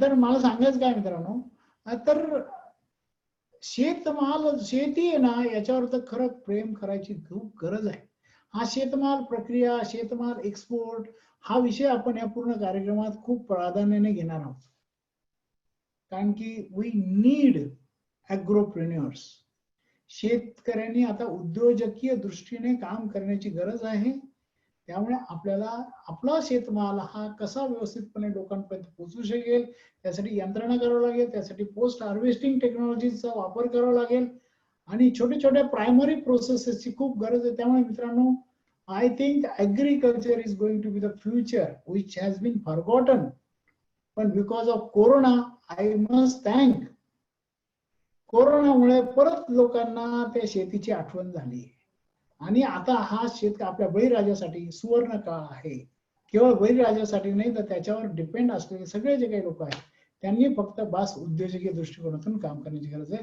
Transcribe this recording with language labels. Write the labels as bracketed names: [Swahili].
[Marathi] तर मला सांगायचं काय मित्रांनो, तर शेती आहे ना, याच्यावर तर खरं प्रेम करायची खूप गरज आहे. हा शेतमाल प्रक्रिया, शेतमाल एक्सपोर्ट हा विषय आपण या पूर्ण कार्यक्रमात खूप प्राधान्याने घेणार आहोत. कारण की [English] We need agropreneurs. [Marathi] शेतकऱ्यांनी आता उद्योजकीय दृष्टीने काम करण्याची गरज आहे. त्यामुळे आपल्याला आपला शेतमाल हा कसा व्यवस्थितपणे लोकांपर्यंत पोहोचू शकेल त्यासाठी यंत्रणा करावं लागेल. त्यासाठी पोस्ट हार्वेस्टिंग टेक्नॉलॉजीचा वापर करावा लागेल आणि छोट्या प्रायमरी प्रोसेसेसची खूप गरज आहे. त्यामुळे मित्रांनो, [English] I think agriculture is going to be the future which has been forgotten. But because of Corona, I must thank [Marathi] कोरोनामुळे परत लोकांना त्या शेतीची आठवण झाली आणि आता हा शेत आपल्या बळीराजासाठी सुवर्ण काळ आहे. केवळ बळीराजासाठी नाही तर त्याच्यावर डिपेंड असलेले सगळे जे काही लोक आहेत त्यांनी फक्त उद्योजकीय दृष्टिकोनातून काम करण्याची गरज आहे.